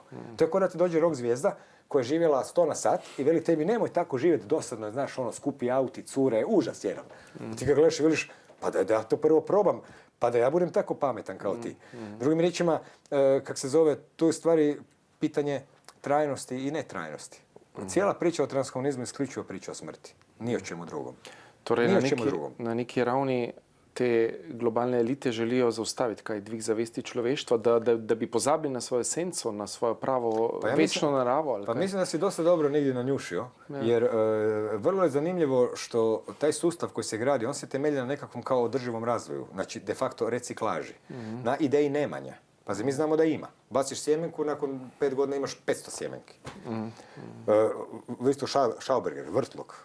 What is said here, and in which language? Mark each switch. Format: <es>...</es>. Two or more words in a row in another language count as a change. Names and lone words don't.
<hr>To je kao da ti dođe rock zvijezda koja je živjela 100 na sat i veli tebi nemoj tako živjeti dosadno, znaš, ono, skupi auti, cure, užas jedan. Ti ga gledaš i veliš, pa da ja to prvo probam, pa da ja budem tako pametan kao ti. Drugim riječima, kak se zove, tu je stvari pitanje trajnosti i netrajnosti. Cijela priča o transhumanizmu je isključivo priča o smrti. Ni o čemu drugom.</hr> <sl>Torej, na neki ravni te globalne elite želijo zaustaviti kaj dvig zavesti človeštva, da bi pozabili na svojo esenco, na svojo pravo večno naravo.</sl> <hr>Ali pa mislim da si dosta dobro negdje nanjušio, jer vrlo je zanimljivo što taj sustav koji se gradi, on se temelji na nekakvom kao održivom razvoju, znači</hr> <la>de facto</la> <hr>reciklaži, na ideji nemanja. Pazi, mi znamo da ima. Baciš sjemenku, nakon 5 godina imaš 500 sjemenki. Isto Schauberger, vrtlog.</hr>